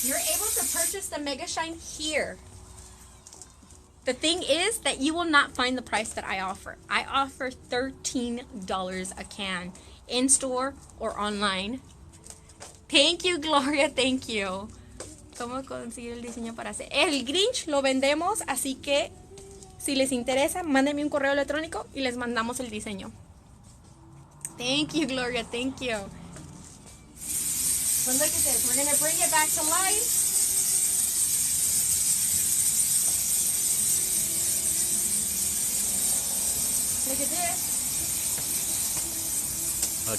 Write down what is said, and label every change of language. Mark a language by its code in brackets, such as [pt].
[en] You're able to purchase the Mega Shine here. The thing is that you will not find the price that I offer. I offer $13 a can, in store or online. Thank you, Gloria, thank you. [es] ¿Cómo conseguir el diseño para hacer? El Grinch lo vendemos, así que si les interesa, mándenme un correo electrónico y les mandamos el diseño. [en] Thank you, Gloria, thank you. But look at this, we're going to bring it back to life. Look at this.